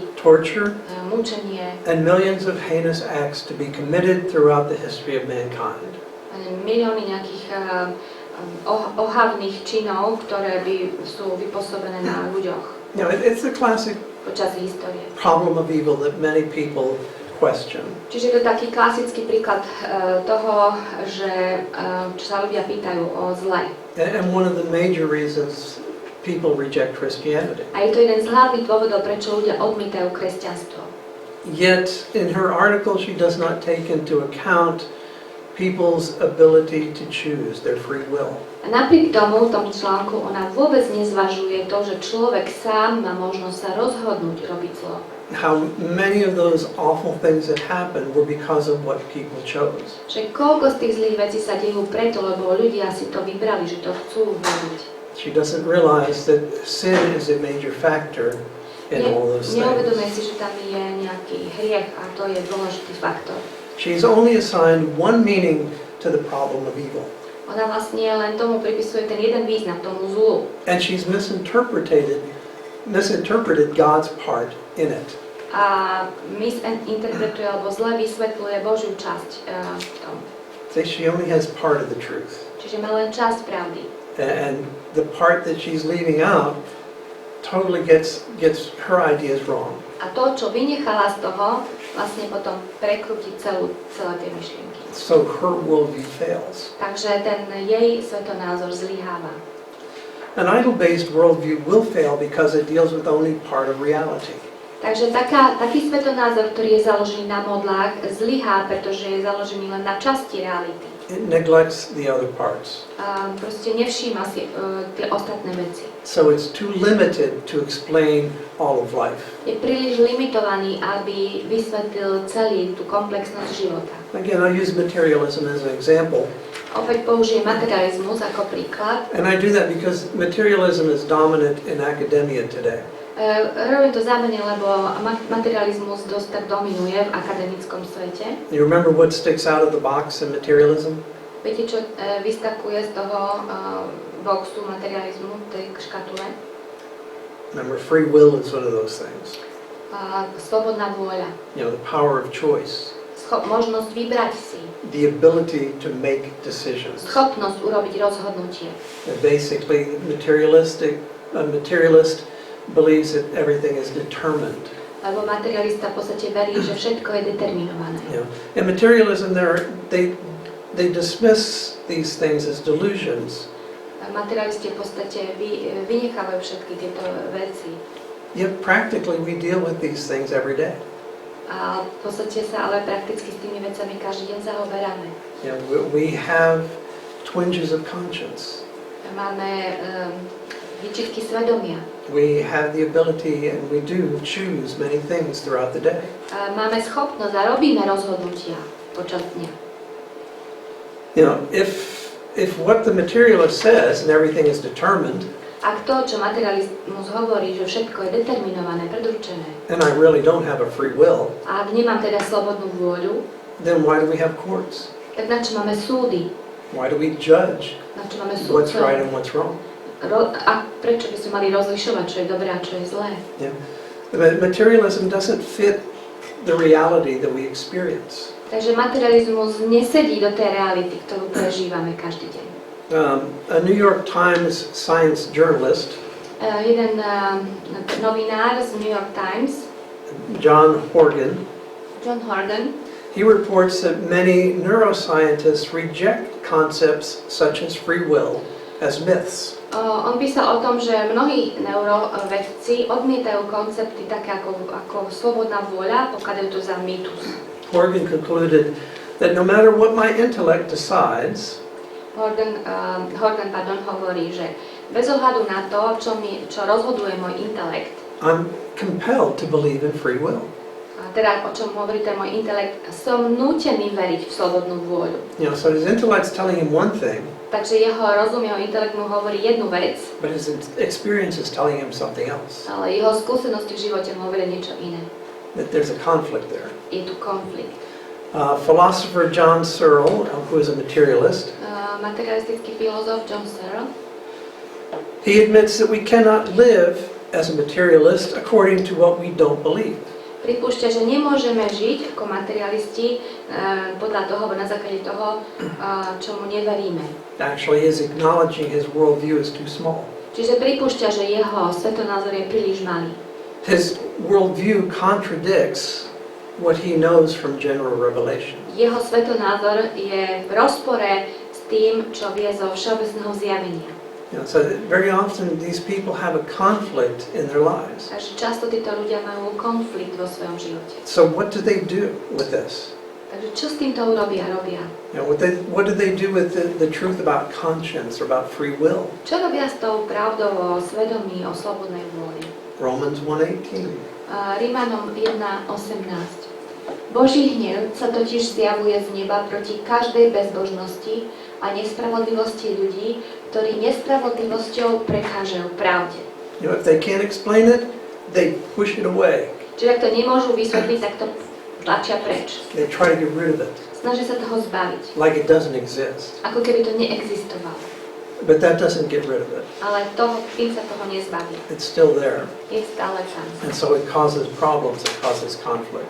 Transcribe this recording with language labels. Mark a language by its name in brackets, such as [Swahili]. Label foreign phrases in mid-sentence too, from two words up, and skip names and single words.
[English] torture, [Slovak] mučenie, [English] and millions of heinous acts to be committed throughout the history of mankind. [Slovak] milióny nejakých ohavných činov, ktoré sú vypôsobené na ľuďoch [English] You know, it's a classic [Slovak] počas histórie. [English] problem of evil that many people question. [Slovak] Čiže to je taký klasický príklad toho, že čo sa ľudia pýtajú o zle. [English] And one of the major reasons people reject Christianity. [Slovak] A je to jeden z hlavných dôvodov, prečo ľudia odmietajú kresťanstvo. [English] Yet, in her article, she does not take into account people's ability to choose their free will. [Slovak] A napriek tomu, v tom článku, ona vôbec nezvažuje to, že človek sám má možnosť sa rozhodnúť robiť zlo. [English] How many of those awful things that happened were because of what people chose. [Slovak] Že koľko z tých zlých vecí sa dejú preto, lebo ľudia si to vybrali, že to chcú robiť. [English] She doesn't realize that sin is a major factor in all those [Slovak] Neuvedomuje [English] things. [Slovak] si, že tam je nejaký hriech a to je dôležitý faktor. [English] She's only assigned one meaning to the problem of evil. [Slovak] Ona vlastne len tomu pripisuje ten jeden význam, tomu zlu. [English] And she's misinterpreted God's part in it. [Slovak] A misinterpretuje alebo zle vysvetľuje Božiu časť v tom. [English] So she only has part of the truth. [Slovak] Čiže má len časť pravdy. [English] And the part that she's leaving out totally gets her ideas wrong. [Slovak] A to, čo vynechala z toho, vlastne potom prekrúti celé tie myšlienky. [English] So her worldview fails. [Slovak] Takže ten jej svetonázor zlyháva. [English] An idol-based worldview will fail because it deals with only part of reality. [Slovak] Takže taký svetonázor, ktorý je založený na modlách, zlyhá, pretože je založený len na časti reality. [English] It neglects the other parts. [Slovak] A proste nevšíma si tie ostatné veci. [English] So it's too limited to explain all of life. [Slovak] Je príliš limitovaný, aby vysvetlil celý tú komplexnosť života. [English] Again, I use materialism as an example. [Slovak] Opäť použijem materializmus ako príklad. [English] And I do that because materialism is dominant in academia today. [Slovak] Robím to zámerne, lebo materializmus dosť tak dominuje v akademickom svete. [English] You remember what sticks out of the box in materialism? [Slovak] Viete, čo vyskakuje z toho boxu materializmu, tej škatule? [English] Remember, free will is one of those things. [Slovak] Slobodná vôľa. [English] You know, the power of choice. [Slovak] Možnosť vybrať si. [English] The ability to make decisions. [Slovak] Schopnosť urobiť rozhodnutie. [English] And basically, a materialist believes that everything is determined. [Slovak] Lebo materialista v podstate verí, že všetko je determinované. [English] You know, in materialism, they dismiss these things as delusions. [Slovak] Materialisti v podstate vynechávajú všetky tieto veci. [English] Yet practically, we deal with these things every day. [Slovak] A v podstate sa ale prakticky s tými vecami každý deň zaoberáme. [English] You know, we have twinges of conscience. [Slovak] Máme výčitky svedomia. [English] We have the ability, and we do choose many things throughout the day. [Slovak] Máme schopnosť a robíme rozhodnutia počas dňa. [English] You know, if what the materialist says and everything is determined, [Slovak] Ak to, čo materializmus hovorí, že všetko je determinované, predurčené, [English] and I really don't have a free will, [Slovak] a ak nemám teda slobodnú vôľu, [English] then why do we have courts? [Slovak] tak na čo máme súdy? [English] Why do we judge [Slovak] Na čo máme [English] what's [Slovak] súdcov? [English] right and what's wrong? [Slovak] A prečo by sme mali rozlišovať, čo je dobré a čo je zlé? [English] Yeah. But materialism doesn't fit the reality that we experience. [Slovak] Takže materializmus nesedí do tej reality, ktorú prežívame každý deň. [English] A New York Times science journalist, [Slovak] Jeden novinár z New York Times, [English] John Horgan, he reports that many neuroscientists reject concepts such as free will as myths. [Slovak] On písal o tom, že mnohí neurovedci odmietajú koncepty také ako slobodná vôľa, pokladajú to za mýtus. [English] Horgan concluded that no matter what my intellect decides, [Slovak] Horgan hovorí, že bez ohľadu na to, čo rozhoduje môj intelekt, [English] I'm compelled to believe in free will. [Slovak] a teda o čom hovorí ten môj intelekt, som nútený veriť v slobodnú vôľu. [English] You know, so his intellect's telling him one thing, [Slovak] Takže jeho rozum, jeho intelekt mu hovorí jednu vec, [English] but his experience is telling him something else. [Slovak] ale jeho skúsenosti v živote mu hovoria niečo iné. [English] That there's a conflict there. [Slovak] Je tu konflikt. [English] Philosopher John Searle, who is a materialist, [Slovak] Materialistický filozof John Searle, [English] he admits that we cannot live as a materialist according to what we don't believe. [Slovak] pripúšťa, že nemôžeme žiť ako materialisti podľa toho, alebo na základe toho, čomu neveríme. [English] Actually, he is acknowledging his worldview is too small. [Slovak] Čiže pripúšťa, že jeho svetonázor je príliš malý. [English] His worldview contradicts what he knows from general revelation. [Slovak] Jeho svetonázor je v rozpore s tým, čo vie zo všeobecného zjavenia. [English] So very often these people have a conflict in their lives. [Slovak] Takže často títo ľudia majú konflikt vo svojom živote. [English] So what do they do with this? [Slovak] Takže čo s týmto robia? [English] What do they do with the truth about conscience or about free will? [Slovak] Čo robia s tou pravdou o svedomí, o slobodnej vôli? [English] Romans 1:18. [Slovak] Rímanom 1:18. Boží hnev sa totiž zjavuje z neba proti každej bezbožnosti a nespravodlivosti ľudí, ktorí nespravodlivosťou prekážajú pravde. [English] If they can't explain it, they push it away. [Slovak] Čiže ak to nemôžu vysvetliť, tak to tlačia preč. [English] They try to get rid of it, [Slovak] Snažia sa toho zbaviť, [English] like it doesn't exist. [Slovak] ako keby to neexistovalo. [English] But that doesn't get rid of it. [Slovak] Ale tým sa toho nezbaví. [English] It's still there. [Slovak] Je stále tam. [English] And so it causes problems, it causes conflicts.